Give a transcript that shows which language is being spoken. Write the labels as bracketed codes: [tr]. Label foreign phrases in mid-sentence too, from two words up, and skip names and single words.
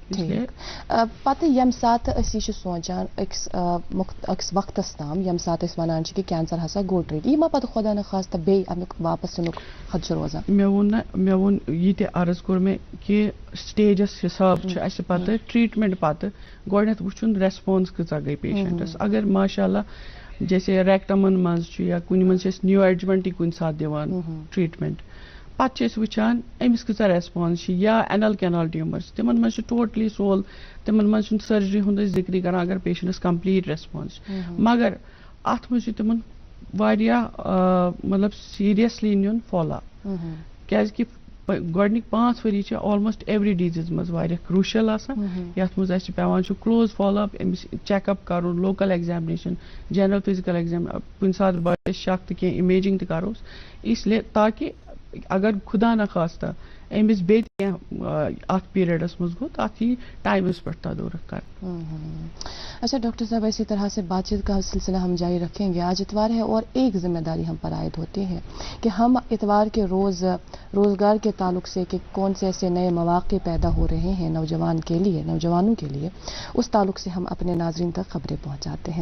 [ks] پتہٕ ییٚمہِ ساتہٕ أسۍ یہِ چھِ سونٛچان أکِس وقتس تام ییٚمہِ ساتہٕ أسۍ ونان چھِ کہِ کینسر ہسا گوٚو ٹریٖٹ، یہِ ما پتہٕ خۄدا نخواستہ بیٚیہِ امیُک واپس یِنُک خدشہٕ روزان؟ مےٚ ووٚن یہِ تہِ عرض کوٚر مےٚ کہِ سٹیجس حساب چھُ اَسہِ پتہٕ ٹریٖٹمنٹ پتہٕ گۄڈٕنٮ۪تھ وٕچھُن ریسپانس کۭژاہ گٔے پیشنٹس. اگر [ar] ماشاء اللہ [ks] جیسے ریکٹمن منٛز چھُ یا کُنہِ منٛز چھِ أسۍ نیو ایڈجمنٹٕے کُنہِ ساتہٕ دِوان ٹریٖٹمنٹ، پتہٕ چھِ أسۍ وٕچھان أمِس کۭژاہ ریسپانس چھِ. یا [en] anal canal tumor [ks] چھِ تِمن منٛز چھُ ٹوٹلی سول، تِمن منٛز چھُنہٕ سرجری ہُنٛد أسۍ ذِکرٕے کران اگر پیشنٹس [en] complete response [ks] چھِ. مگر اتھ منٛز چھُ تِمن واریاہ مطلب سیریسلی نیُن [en] follow up, [ks] کیازِ کہِ گۄڈنِکۍ 5 ؤری چھِ [en] almost every disease [ks] منٛز واریاہ کرٛوٗشَل آسان یَتھ منٛز اَسہِ پٮ۪وان چھُ [en] close follow up [ks] أمِس [en] check up [ks] کَرُن [en] local examination general physical exam [ks] کُنہِ ساتہٕ باسہِ شک تہٕ کینٛہہ اِمیجِنگ تہِ کَروس [ur] اس لیے [ks] تاکہِ اگر خدا نخواستہ أمِس بیٚیہِ تہِ کینٛہہ اَتھ پیٖریڈس منٛز گوٚو تَتھ یی ٹایمَس پٮ۪ٹھ تدورُک کرنہٕ. [ur] اچھا ڈاکٹر صاحب اسی طرح سے بات چیت کا سلسلہ ہم جاری رکھیں گے. آج اتوار ہے اور ایک ذمہ داری ہم پر عائد ہوتی ہے کہ ہم اتوار کے روز روزگار کے تعلق سے کہ کون سے ایسے نئے مواقع پیدا ہو رہے ہیں نوجوانوں کے لیے اس تعلق سے ہم اپنے ناظرین تک خبریں پہنچاتے ہیں.